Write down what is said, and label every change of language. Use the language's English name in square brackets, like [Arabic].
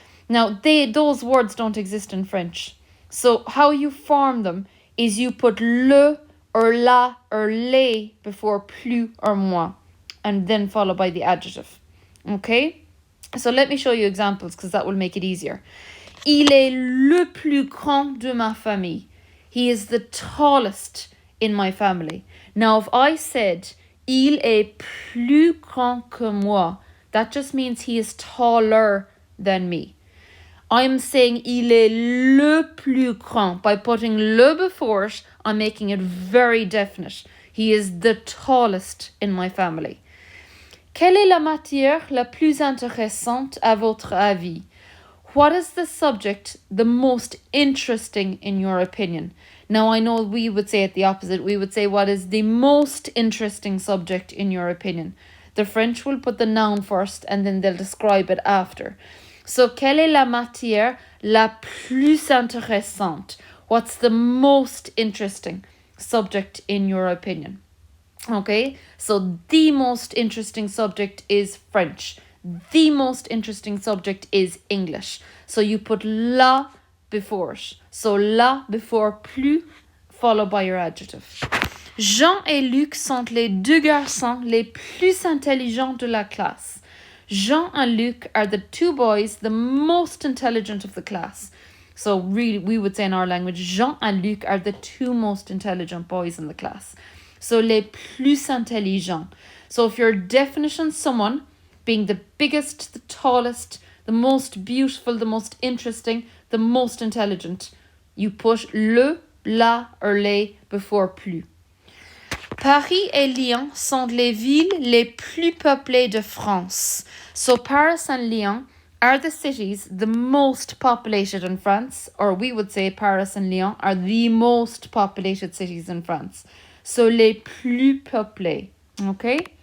[English] Now, those words don't exist in French. So how you form them is you put le or la or les before plus or moins, and then followed by the adjective. Okay? So let me show you examples because that will make it easier. [French] Il est le plus grand de ma famille. [English] He is the tallest in my family. Now, if I said [French] il est plus grand que moi, [English] that just means he is taller than me. I'm saying [French] il est le plus grand. [English] By putting le before it, I'm making it very definite. He is the tallest in my family. [French] Quelle est la matière la plus intéressante à votre avis? [English] What is the subject the most interesting in your opinion? Now, I know we would say it the opposite. We would say what is the most interesting subject in your opinion. The French will put the noun first and then they'll describe it after. So, [French] quelle est la matière la plus intéressante? [English] What's the most interesting subject in your opinion? Okay, so the most interesting subject is French. The most interesting subject is English. So you put la before it. So la before plus, followed by your adjective. [French] Jean et Luc sont les deux garçons les plus intelligents de la classe. [English] Jean and Luc are the two boys the most intelligent of the class. So really, we would say in our language, Jean and Luc are the two most intelligent boys in the class. So [French] les plus intelligents. [English] So if your definition, someone being the biggest, the tallest, the most beautiful, the most interesting, the most intelligent, you put le, la or les before plus. [French] Paris et Lyon sont les villes les plus peuplées de France. [English] So Paris and Lyon are the cities the most populated in France, or we would say Paris and Lyon are the most populated cities in France. So [French] les plus peuplées, [English] okay?